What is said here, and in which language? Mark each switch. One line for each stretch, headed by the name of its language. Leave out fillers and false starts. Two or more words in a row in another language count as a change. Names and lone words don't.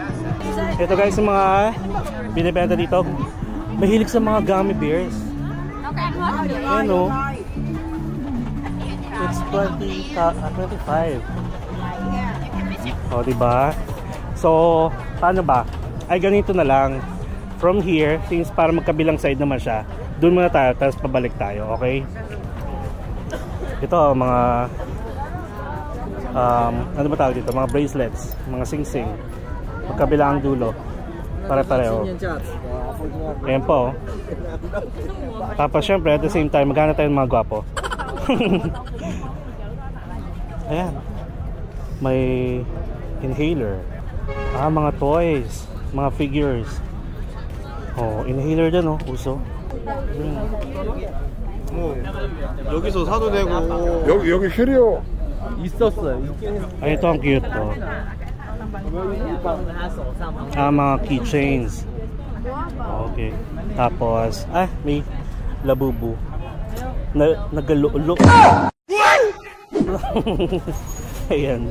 Filipino: Ito guys, yung mga binibenta dito. Mahilig sa mga
English: gummy bears.
Filipino: Ayan It's 25. O, diba? So, paano ba? Ay, ganito na lang.
English: From here,
Filipino: since para magkabilang side naman siya, doon muna tayo, tapos pabalik tayo, okay? Ito, mga ano ba tawag dito? Mga bracelets, mga sing-sing. Magkabilang dulo. Pare-pareho. Ayan po. Tapos syempre,
English: at the same time,
Filipino: maghanap tayo ng mga gwapo. Ayan. May inhaler. Mga toys. Mga figures. Oh, inhaler dyan, oh. Uso.
Korean: 여기서 사도 되고 여기 휴리오 있었어요.
Filipino: Ay, ito ang cute, oh. Mga keychains. Okay. Tapos, may labubu. Nagalulo. Ayan.